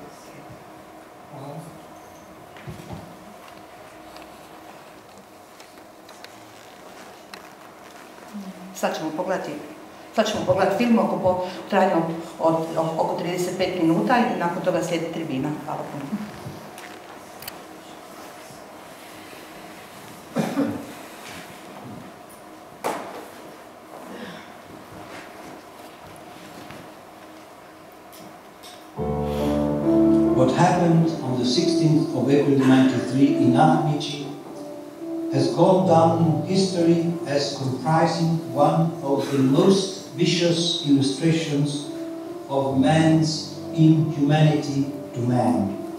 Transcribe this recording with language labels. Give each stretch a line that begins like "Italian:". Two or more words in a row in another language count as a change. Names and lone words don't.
Bosnian: Sad ćemo pogledati film oko trajanju od oko 35 minuta i nakon toga slijedi tribina. Hvala puno.
English: What happened on the 16th of April 1993 in Ahmići has gone down in history as comprising one of the most vicious illustrations of man's inhumanity to man.